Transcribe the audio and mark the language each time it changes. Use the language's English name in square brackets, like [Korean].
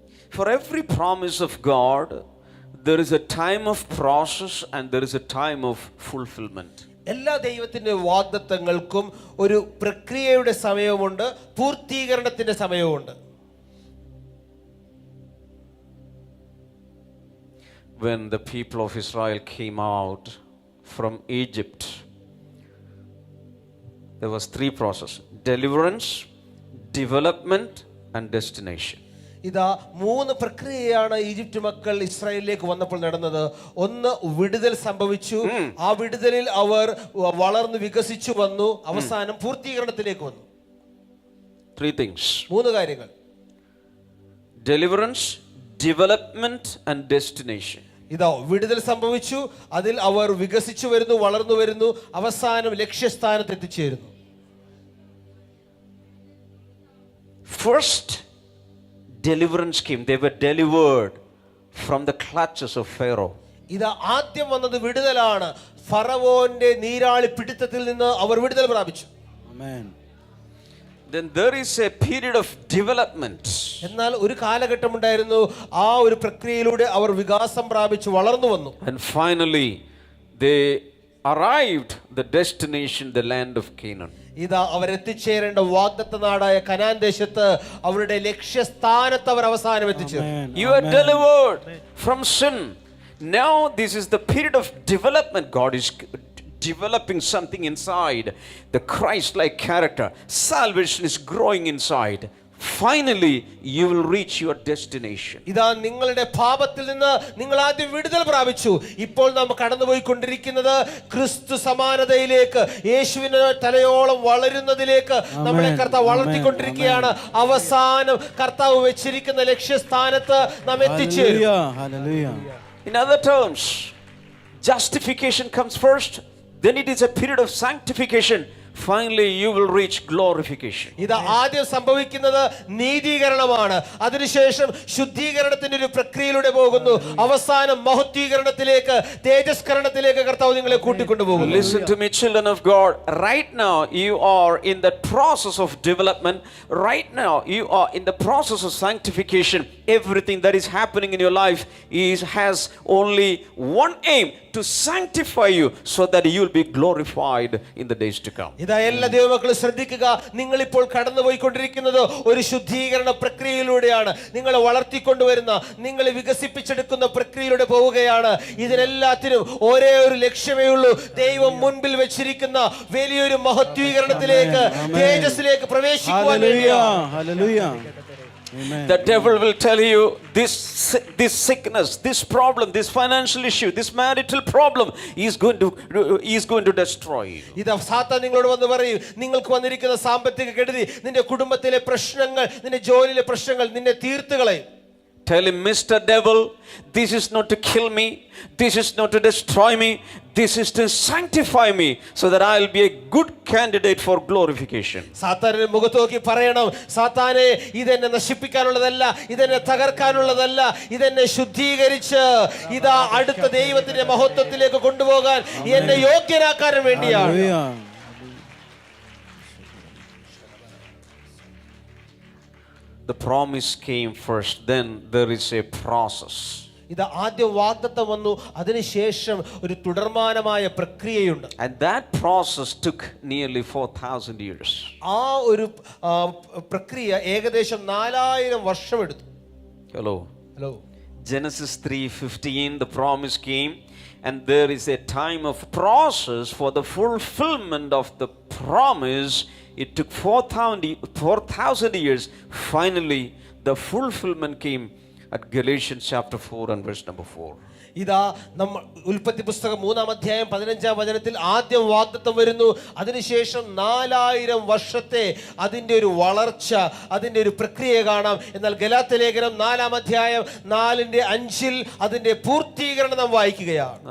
[English] For every promise of God, there is a time of process and there is a time of fulfillment. [Malayalam] എല്ലാ ദൈവത്തിന്റെ വാഗ്ദത്തങ്ങൾക്കും ഒരു പ്രക്രിയയുടെ സമയവുമുണ്ട്, പൂർത്തീകരണത്തിന്റെ സമയവുമുണ്ട്. [English] When the people of Israel came out from Egypt, there was three processes: deliverance, development and destination. [Malayalam] ഇതാ മൂന്ന് പ്രക്രിയയാണ് Egypt മക്കൾ ഇസ്രായേലിലേക്ക് വന്നപ്പോൾ നടന്നത്. ഒന്ന്, വിടുതൽ സംഭവിച്ചു. ആ വിടുതലിൽ അവർ വളർന്നു വികസിച്ചു വന്നു. അവസാനം പൂർത്തീകരണത്തിലേക്ക് വന്നു. [English] Three things: [Malayalam] മൂന്ന് കാര്യങ്ങൾ: [English] deliverance, development and destination. [Malayalam] ഇതാ വിടുതൽ സംഭവിച്ചു, അതിൽ അവർ വികസിച്ചു വരുന്നു, വളർന്നു വരുന്നു, അവസാനം ലക്ഷ്യസ്ഥാനത്ത് എത്തിച്ചേരുന്നു. [English] First, deliverance came. They were delivered from the clutches of Pharaoh. [Malayalam] ഇതാ ആദ്യം വന്നത് വിടുതലാണ്. ഫറവോന്റെ നീരാളി പിടുത്തത്തിൽ നിന്ന് അവർ വിടുതൽ പ്രാപിച്ചു. [English] Amen. Then there is a period of development. [Malayalam] എന്നാൽ ഒരു കാലഘട്ടം ഉണ്ടായിരുന്നു. ആ ഒരു പ്രക്രിയയിലൂടെ അവർ വികാസം പ്രാപിച്ചു വളർന്നു വന്നു. [English] And finally they arrived the destination, the land of Canaan. [Malayalam] ഇതാ അവർ എത്തിച്ചേരേണ്ട വാഗ്ദത്ത നാടായ കനാൻ ദേശത്ത് അവരുടെ ലക്ഷ്യസ്ഥാനത്ത് അവർ അവസാനം എത്തിച്ചേർന്നു. [English] You are delivered from sin. Now this is the period of development. God is developing something inside, the Christ-like character. Salvation is growing inside. Finally you will reach your destination. [Malayalam] ഇതാ നിങ്ങളുടെ പാപത്തിൽ നിന്ന് നിങ്ങൾ ആദ്യം വിടുതൽ പ്രാപിച്ചു. ഇപ്പോൾ നാം കടന്നുപോയിക്കൊണ്ടിരിക്കുന്നത് ക്രിസ്തു സമാനതയിലേക്ക്, യേശുവിനെ തലയോളം വളരുന്നതിലേക്ക് നമ്മളെ കർത്താവ് വളർത്തിക്കൊണ്ടിരിക്കുകയാണ്. അവസാനം കർത്താവ് വെച്ചിരിക്കുന്ന ലക്ഷ്യസ്ഥാനത്ത് നാം എത്തിച്ചേരും. [English] Hallelujah. In other terms, justification comes first, then it is a period of sanctification. Finally you will reach glorification. [Malayalam] ഇത് ആദ്യം സംഭവിക്കുന്നത് നീതീകരണമാണ്. അതിനുശേഷം ശുദ്ധീകരണത്തിന്റെ ഒരു പ്രക്രിയയിലൂടെ പോകുന്നു. അവസാനം മഹത്വീകരണത്തിലേക്ക്, തേജസ്കരണത്തിലേക്ക് കർത്താവ് നിങ്ങളെ കൂട്ടിക്കൊണ്ടുപോകുന്നു. [English] Listen to me, children of God. Right now you are in the process of development. Right now you are in the process of sanctification. Everything that is happening in your life has only one aim: to sanctify you so that you will be glorified in the days to come. [Malayalam] ഇതാ എല്ലാ ദൈവമക്കളും ശ്രദ്ധിക്കുക. നിങ്ങൾ ഇപ്പോൾ കടന്നുപോയിക്കൊണ്ടിരിക്കുന്നത് ഒരു ശുദ്ധീകരണ പ്രക്രിയയിലൂടെയാണ്. നിങ്ങളെ വളർത്തിക്കൊണ്ടുവരുന്ന, നിങ്ങളെ വികസിപ്പിച്ചെടുക്കുന്ന പ്രക്രിയയിലൂടെ പോവുകയാണ്. ഇതിനെല്ലാത്തിനും ഒരേ ഒരു ലക്ഷ്യമേ ഉള്ളൂ: ദൈവം മുൻപിൽ വെച്ചിരിക്കുന്ന വലിയൊരു മഹത്വീകരണത്തിലേക്ക്, തേജസ്സിലേക്ക് പ്രവേശിക്കുവാൻ വേണ്ടിയാണ്. [English] Hallelujah. Amen. The devil will tell you this sickness, this problem, this financial issue, this marital problem is going to destroy you. [Malayalam] ഇതാ സാത്താൻ നിങ്ങളോട് വന്ന് പറയും, നിങ്ങൾക്ക് വന്നിരിക്കുന്ന സാമ്പത്തിക കെടുതി, നിന്റെ കുടുംബത്തിലെ പ്രശ്നങ്ങൾ, നിന്റെ ജോലിയിലെ പ്രശ്നങ്ങൾ നിന്നെ തീർത്തുകളയും. [English] Tell him, Mr. Devil, this is not to kill me, this is not to destroy me, this is to sanctify me so that I will be a good candidate for glorification. [Malayalam] സാത്താനെ മുഖത്ത് നോക്കി പറയണം, സാത്താനെ, ഇതെന്നെ നശിപ്പിക്കാനുള്ളതല്ല, ഇതെന്നെ തകർക്കാനുള്ളതല്ല, ഇതെന്നെ ശുദ്ധീകരിച്ച് ഇതാ അടുത്ത ദൈവത്തിന്റെ മഹത്വത്തിലേക്ക് കൊണ്ടുപോകാൻ എന്നെ യോഗ്യനാക്കാൻ വേണ്ടിയാണ്. [English] Hallelujah. The promise came first, then there is a process. [Malayalam] ഇത് ആദ്യം വാഗ്ദത്തം വന്നു, അതിനുശേഷം ഒരു തുടർമാനമായ പ്രക്രിയയുണ്ട്. [English] And that process took nearly 4,000 years. [Malayalam] ആ ഒരു പ്രക്രിയ ഏകദേശം 4000 വർഷം എടുത്തു. [English] Hello. Genesis 3:15, the promise came, and there is a time of process for the fulfillment of the promise. It took 4,000 years. Finally the fulfillment came at Galatians chapter 4 and verse number 4. [Malayalam] ഇതാ നമ്മൾ ഉൽപ്പത്തി പുസ്തകം 3-ാം അധ്യായം 15-ാം വചനത്തിൽ ആദ്യം വാഗ്ദത്തം വരുന്നു. അതിനുശേഷം 4000 വർഷത്തെ അതിൻ്റെ ഒരു വളർച്ച, അതിൻ്റെ ഒരു പ്രക്രിയ കാണാം. എന്നാൽ ഗലാത്യ ലേഖനം 4-ാം അധ്യായം 4:5 അതിൻ്റെ പൂർത്തീകരണം നാം വായിക്കുകയാണ്.